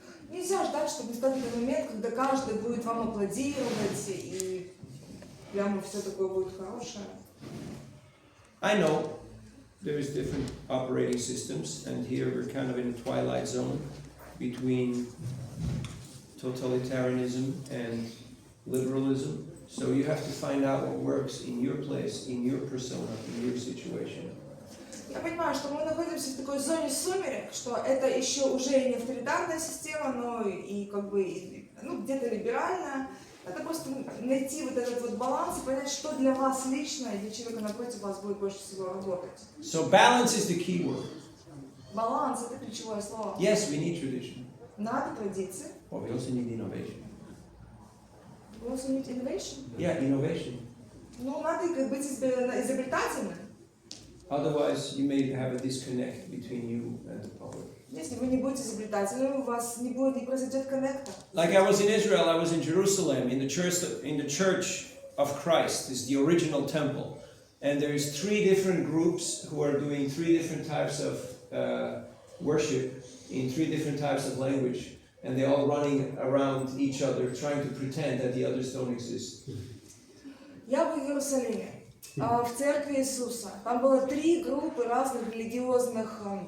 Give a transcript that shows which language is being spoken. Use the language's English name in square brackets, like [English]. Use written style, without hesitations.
[Russian] Нельзя ждать, чтобы настал такой момент, когда каждый будет вам аплодировать и прямо все такое будет хорошее. [English] I know there's different operating systems, and here we're kind of in a twilight zone between totalitarianism and liberalism. So you have to find out what works in your place, in your persona, in your situation. [Russian] Я понимаю, что мы находимся в такой зоне сумерек, что это еще уже не авторитарная система, но и как бы ну, где-то либеральная. Это просто найти вот этот вот баланс и понять, что для вас лично и для человека напротив вас будет больше всего работать. [English] So balance is the key word. [Russian] Баланс — это ключевое слово. [English] Yes, we need tradition, [Russian] Надо традиции. [English] but we also need innovation. We also need innovation. Yeah, innovation. [Russian] Ну, надо как быть изобретательным. [English] Otherwise, you may have a disconnect between you and the public. [Russian] Если вы не будете изобретательным, у вас не произойдет коннекта. [English] Like I was in Israel, I was in Jerusalem, in the church of Christ, is the original temple, and there's 3 different groups who are doing 3 different types of worship in 3 different types of language, and they're all running around each other, trying to pretend that the others don't exist. [Russian] Я был в Иерусалиме, в церкви Иисуса. Там было 3 группы разных религиозных